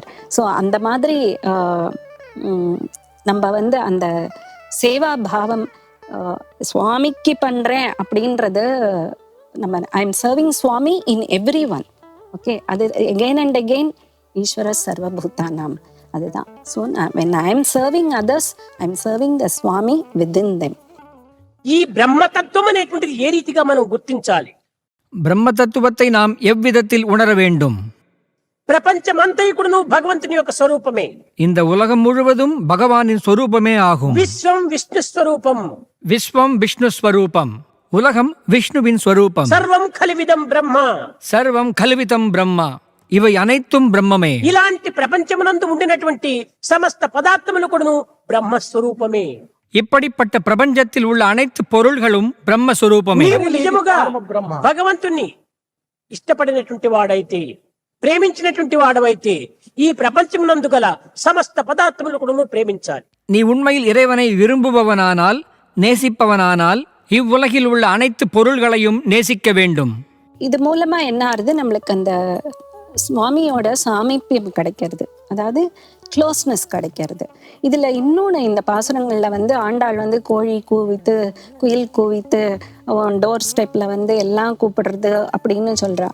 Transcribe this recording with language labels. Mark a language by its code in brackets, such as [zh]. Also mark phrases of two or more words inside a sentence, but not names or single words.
[ta] ஸோ அந்த மாதிரி நம்ம வந்து அந்த சேவா பாவம் சுவாமிக்கு பண்றேன் அப்படின்றது நம்ம [en] I am serving Swami in every one. [ta] ஓகே, அது [en] again and again [sa] ஈஸ்வர சர்வபூதானாம், [ta] அதுதான். [en] ஸோ when I am serving others, I am serving the Swami within them. [te] ఈ బ్రహ్మతత్వం అనేటువంటిది ఏ రీతిగా మనం గుర్తించాలి? [ta] బ్రహ్మతత్వத்தை நாம் எவ்விதத்தில் உணர வேண்டும்? [te] ప్రపంచమంతయు భగవంతుని యొక్క స్వరూపమే. [ta] இந்த உலகம் முழுவதும் பகவானின் ஸ்வரூபமே ஆகும். [sa] విశ్వం విష్ణు స్వరూపం. விஸ்வம் விஷ்ணு ஸ்வரூபம். [ta] உலகம் விஷ்ணுவின் ஸ்வரூபம். [sa] సర్వం ఖలివిదం బ్రహ్మ. சர்வம் கல்விதம் பிரம்மா. [ta] இவை அனைத்தும் பிரம்மமே. [te] ఇలాంటి ప్రపంచమునందు ఉండినటువంటి సమస్త పదార్థములు కూడాను బ్రహ్మస్వరూపమే. [ta] இப்படிப்பட்ட பிரபஞ்சத்தில் உள்ள அனைத்து பொருள்களும் பிரம்மஸ்வரூபமே. [te] నీవు నిజముగా భగవంతుణ్ణి ఇష్టపడినటువంటి వాడైతే, ప్రేమించినటువంటి వాడవైతే, ఈ ప్రపంచమునందు గల సమస్త పదార్థములు కూడాను ప్రేమించాలి. [ta] நீ உண்மையில் இறைவனை விரும்புபவனானால், நேசிப்பவனானால், இவ்வுலகில் உள்ள அனைத்து பொருள்களையும் நேசிக்க வேண்டும். இது மூலமா என்ன ஆறுது, நம்மளுக்கு அந்த சுவாமியோட சாமீபியம் கிடைக்கிறது, அதாவது க்ளோஸ்னஸ் கிடைக்கிறது. இதுல இன்னொன்று, இந்த பாசுரங்கள்ல வந்து ஆண்டாள் வந்து கோழி கூவித்து, குயில் கூவித்து, [en] door step [ta] வந்து எல்லாம் கூப்பிடுறது அப்படின்னு சொல்றா.